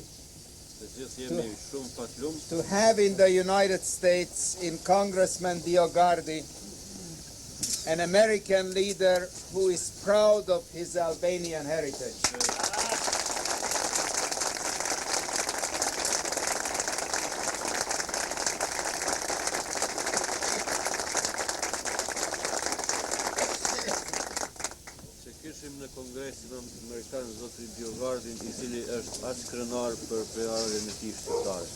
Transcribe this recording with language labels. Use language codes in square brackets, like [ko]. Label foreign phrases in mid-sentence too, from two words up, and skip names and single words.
[sq] Të gjithë jemi shumë patlumë [en] to have in the United States, in Congressman DioGuardi, an American leader who is proud of his Albanian heritage. [sq] që kishim në Kongresin Amerikan zotrin DioGuardin, I cili është aq krenar për prerjen e tij shqiptare.